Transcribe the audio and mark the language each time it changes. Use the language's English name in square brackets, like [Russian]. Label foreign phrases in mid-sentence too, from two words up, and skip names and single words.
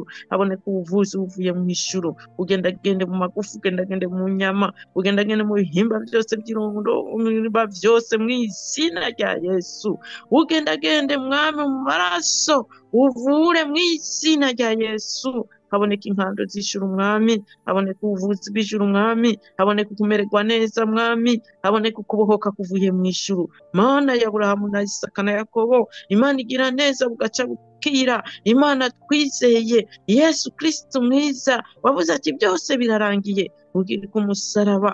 [Rundi] Haboneka ubuvuzi buvuye mw'ijuru, ugendagende mu magufu, ugendagende mu nyama, ugendagende mu bihimba byose by'irondo, ibihimba byose mw'izina rya Yesu. Ugendagende Mwami mu maraso, uvure mw'izina rya Yesu. Haboneka inkando z'ijuru Mwami, haboneka ubuvuzi bw'ijuru Mwami, haboneka kumererwa neza Mwami, haboneka ukubohoka kuvuye mw'ijuru. Mana ya Aburahamu na Isaka na Yakobo, Imana igira neza bugaca bukira, Imana twizeye, Yesu Kristo mwiza, wavuze ati byose birarangiye, ugira ku musaraba.